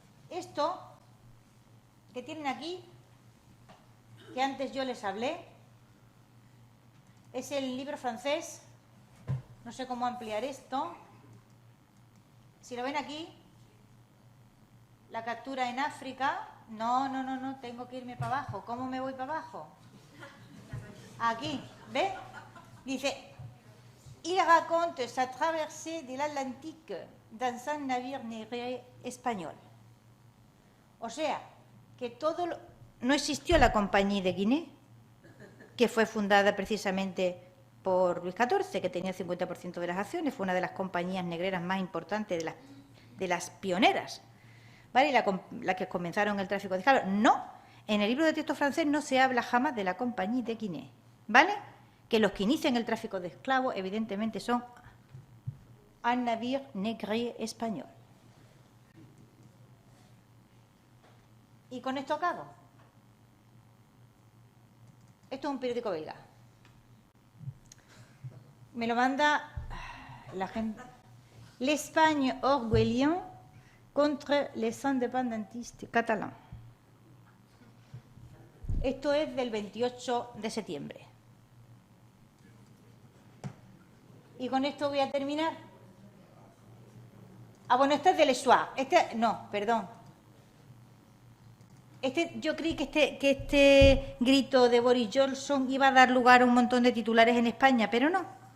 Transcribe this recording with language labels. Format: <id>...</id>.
<es>Esto que tienen aquí, que antes yo les hablé, es el libro francés. No sé cómo ampliar esto. Si lo ven aquí, la captura en África. No, tengo que irme para abajo. ¿Cómo me voy para abajo? Aquí, ¿ve?</es> <fr>Dice, il raconte sa traversée de l'Atlantique dans un navire negre español.</fr> <es>O sea, que no existió la Compañía de Guinea, que fue fundada precisamente por Luis XIV, que tenía el 50% de las acciones, fue una de las compañías negreras más importantes, de las pioneras, ¿vale? La que comenzaron el tráfico de esclavos. No, en el libro de texto francés no se habla jamás de la Compañía de Guinea, ¿vale? Que los que inician el tráfico de esclavos, evidentemente, son un</es> <fr>navire negre</fr> <es>español. Y con esto acabo. Esto es un periódico belga. Me lo manda la gente.</es> <fr>L'Espagne orgueillant contre les indépendantistes catalans.</fr> <es>Esto es del 28 de septiembre. Y con esto voy a terminar. Ah, bueno, este es del Soir. No, perdón. Yo creí que este grito de Boris Johnson iba a dar lugar a un montón de titulares en España, pero no.</es>